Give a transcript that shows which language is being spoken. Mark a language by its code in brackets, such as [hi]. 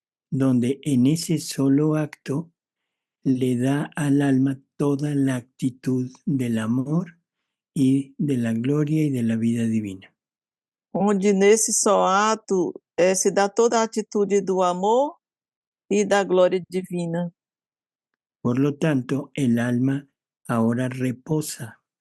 [es] donde en ese solo acto le da al alma toda la actitud del amor y de la gloria y de la vida divina. [pt] onde nesse só ato se dá toda a atitude do amor e da glória divina. [es] Por lo tanto, el alma ahora reposa.